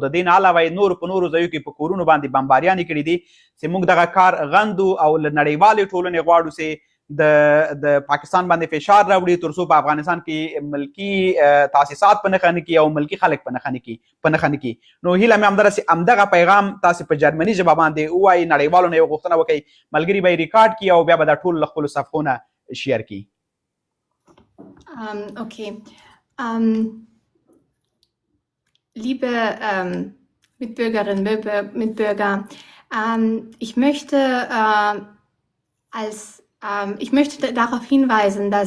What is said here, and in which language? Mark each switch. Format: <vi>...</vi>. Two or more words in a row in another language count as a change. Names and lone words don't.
<ps>د دې نه علاوه نور په نورو ځایو کې په کورونو باندې بمباریانې کړي دي چې موږ دغه کار غندو او له نړیوالې ټولنې غواړو چې د پاکستان باندې فشار راوړي تر څو په افغانستان کې ملکی تاسیسات په نښه نه کړي او ملکی خلک په نښه نه کړي. نو هیله مې همدغه چې همدغه پیغام تاسې په جرمني ژبه باندې ووایي نړیوالو نه یو غوښتنه وکړئ ملګري به یې ریکارډ کړي او بیا به دا ټول له خپلو صفحو نه شیر کړي. Okay.</ps> <de>Liebe Mitbürgerinnen, Mitbürger, ich möchte darauf hinweisen, dass</de>